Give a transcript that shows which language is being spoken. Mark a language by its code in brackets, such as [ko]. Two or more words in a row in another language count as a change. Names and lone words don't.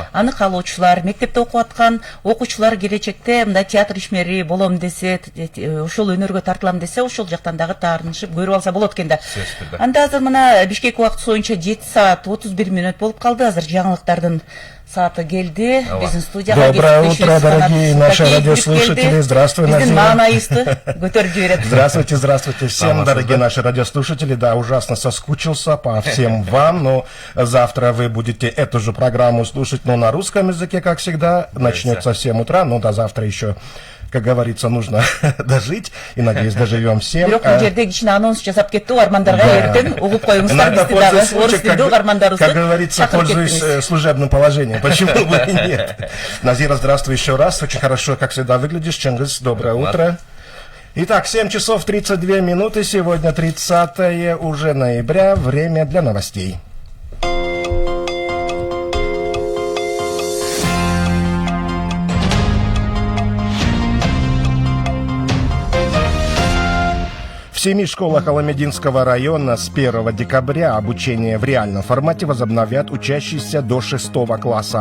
[ky] Аны каалоочулар, мектепте окуп аткан окуучулар келечекте мындай театр ишмери болом десе, ошол өнөргө тартылам десе, ошол жактан дагы таарынышып көрүп алса болот экен да. Анда азыр мына Бишкек убакыты боюнча 7 саат 31 минут болуп калды. Азыр жаңылыктардын сааты келди. Биздин студияга [ru] доброе утро, дорогие наши радиослушатели. Здравствуй, [ky] Биздин маанайыбызды көтөрүп жиберет. [ru] Здравствуйте, здравствуйте всем, дорогие наши радиослушатели. Да, ужасно соскучился по всем вам, но завтра вы будете эту же программу слушать, но на русском языке, как всегда. Начнется в 7 утра, но до завтра еще, как говорится, нужно дожить, и, надеюсь, доживем всем. [ky] Бирок бул жерде кичине анонс жасап кетти, угармандарга эртең угуп коюңуздар, бизди дагы орус тилдүү угармандарыбызды. [ru] Как говорится, пользуюсь служебным положением. Почему бы и нет? Назира, здравствуй еще раз. Очень хорошо, как всегда, выглядишь. Чингис, доброе утро. Итак, 7 часов 32 минуты. Сегодня 30 уже ноября. Время для новостей. В 7 школах Аламединского района с 1 декабря обучение в реальном формате возобновят учащиеся до 6 класса.